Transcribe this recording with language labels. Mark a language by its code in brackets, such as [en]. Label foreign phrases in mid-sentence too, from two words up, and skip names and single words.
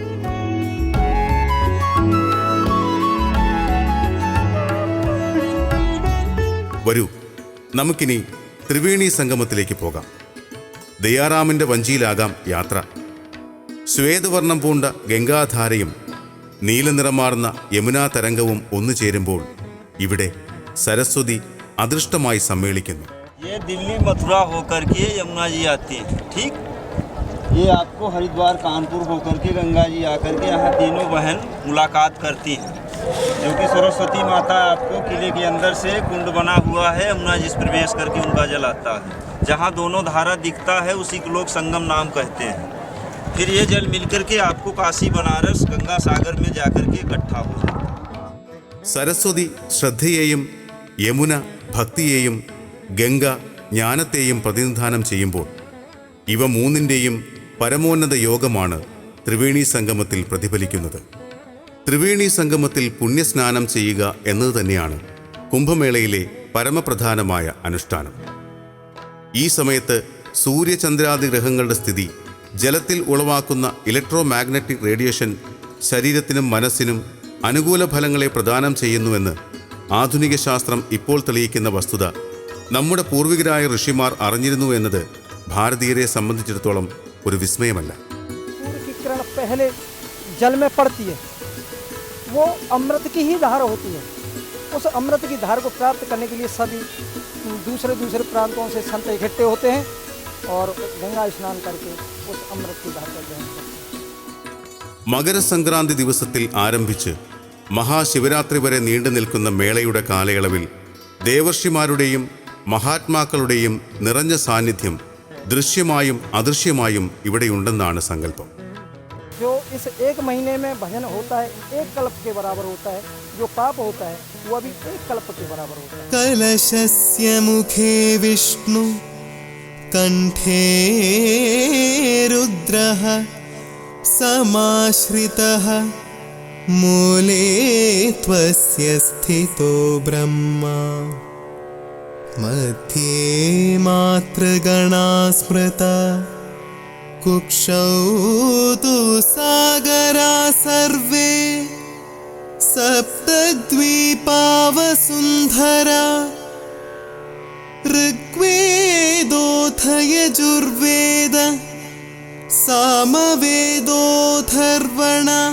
[ml] വരൂ, നമുക്കിനി ത്രിവേണി സംഗമത്തിലേക്ക് പോകാം. ദയാറാമിന്റെ വഞ്ചിയിലാകാം യാത്ര. ശ്വേതവർണം പൂണ്ട ഗംഗാധാരയും നീലനിറമാർന്ന യമുനാ തരംഗവും ഒന്നു ചേരുമ്പോൾ ഇവിടെ സരസ്വതി അദൃഷ്ടമായി സമ്മേളിക്കുന്നു. [hi] ये दिल्ली मथुरा होकर के यमुना जी आती है, ठीक। ये आपको हरिद्वार कानपुर होकर के गंगा जी आकर के यहाँ तीनों बहन मुलाकात करती हैं, जो कि सरस्वती माता आपको किले के अंदर से कुंड बना हुआ है, यमुना जी प्रवेश करके उनका जल आता है। जहाँ दोनों धारा दिखता है उसी को लोग संगम नाम कहते हैं। फिर ये जल मिलकर के आपको काशी बनारस गंगा सागर में जाकर के इकट्ठा हो जाता है. [ml] സരസ്വതി ശ്രദ്ധയെയും യമുന ഭക്തിയെയും ഗംഗ ജ്ഞാനത്തെയും പ്രതിനിധാനം ചെയ്യുമ്പോൾ ഇവ മൂന്നിൻ്റെയും പരമോന്നത യോഗമാണ് ത്രിവേണി സംഗമത്തിൽ പ്രതിഫലിക്കുന്നത്. ത്രിവേണി സംഗമത്തിൽ പുണ്യസ്നാനം ചെയ്യുക എന്നത് തന്നെയാണ് കുംഭമേളയിലെ പരമപ്രധാനമായ അനുഷ്ഠാനം. ഈ സമയത്ത് സൂര്യചന്ദ്രാദി ഗ്രഹങ്ങളുടെ സ്ഥിതി ജലത്തിൽ ഉളവാക്കുന്ന [en] electromagnetic radiation [ml] ശരീരത്തിനും മനസ്സിനും അനുകൂല ഫലങ്ങളെ പ്രദാനം ചെയ്യുന്നുവെന്ന് ആധുനിക ശാസ്ത്രം ഇപ്പോൾ തെളിയിക്കുന്ന വസ്തുത നമ്മുടെ പൂർവികരായ ഋഷിമാർ അറിഞ്ഞിരുന്നു എന്നത് ഭാരതീയരെ സംബന്ധിച്ചിടത്തോളം ഒരു വിസ്മയമല്ല. [hi] सूर्य की किरण पहले जल में पड़ती है, वो अमृत की ही धार होती है. उस अमृत की धार को प्राप्त करने के लिए सभी दूसरे दूसरे प्रांतों से संत इकट्ठे होते हैं और गंगा स्नान करके उस अमृत की धार का ग्रहण करते हैं. [ml] മകരസംക്രാന്തി ദിവസത്തിൽ ആരംഭിച്ച് മഹാശിവരാത്രി വരെ നീണ്ടു നിൽക്കുന്ന മേളയുടെ കാലയളവിൽ ദേവർഷിമാരുടെയും മഹാത്മാക്കളുടെയും നിറഞ്ഞ സാന്നിധ്യം ദൃശ്യമായും അദൃശ്യമായും ഇവിടെയുണ്ടെന്നാണ് സങ്കല്പം. [hi] जो इस एक महीने में भजन होता है एक कल्प के बराबर होता है, जो पाप होता है वो भी एक कल्प के बराबर होता है. [sa] कलशस्य मुखे विष्णु कंठे रुद्रः समाश्रितः मूले त्वस्य स्थितो ब्रह्मा मध्ये मातृगणा स्मृता कुक्षौ तु सागरा सर्वे सप्तद्वीपावसुन्धरा ऋग्वेदोऽथ यजुर्वेद सामवेदोऽथर्वण